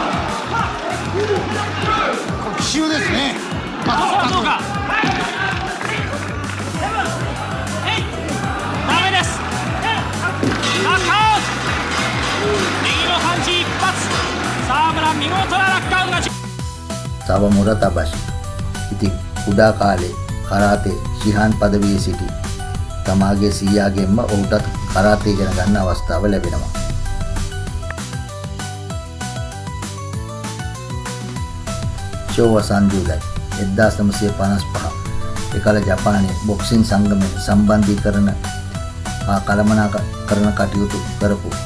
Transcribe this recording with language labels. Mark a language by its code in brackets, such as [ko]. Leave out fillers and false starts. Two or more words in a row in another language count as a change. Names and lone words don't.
[ja] 奇襲ですね。どうか。ダメです。ナックアウト。右のパンチ一発。沢村見事なラックアウト勝ち。 [si] සවමුරා තබෂි ඉතින් කුඩා කාලේ කරාතේ ශිහාන් පදවියේ සිටි තමාගේ සීයාගෙන්ම ඔහුටත් කරාතේ ඉගෙන ගන්න අවස්ථාව ලැබෙනවා. ෂෝවා සංජුදයි 1955 එකල ජපානයේ බොක්සින් සංගමයේ සම්බන්ධීකරණ හා කළමනාකරණ කටයුතු කරපු